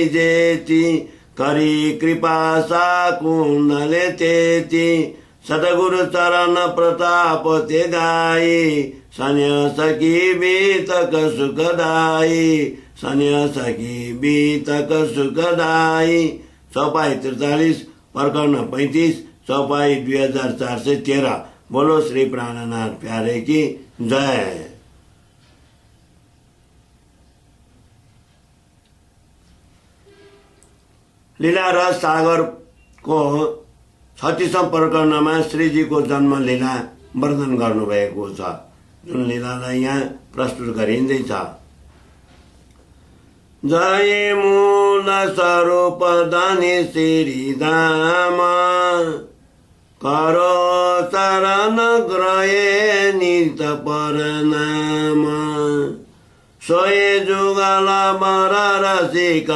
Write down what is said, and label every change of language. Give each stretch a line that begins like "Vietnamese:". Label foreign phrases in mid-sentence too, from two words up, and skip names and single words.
Hindi: जेती करी कृपा साकुन लेतेती सतगुरु चरण प्रताप ते गाई सन्यास की बीतक सुखदाई सन्यास की बीतक सुखदाई चौपाई 43 प्रकरण 35 चौपाई 2413 बोलो श्री प्राणनाथ प्यारे की जय।
Nepali: लीला रस सागर को 36औं प्रकरणमा श्रीजी को जन्म लीला वर्णन गर्नुभएको छ जुन लीलालाई यहाँ प्रस्तुत गरिँदैछ।
Hindi: जय मूल स्वरूप धनी श्री धाम करो शरण ग्रहे नित परनाम सोए जुगल बर रसिका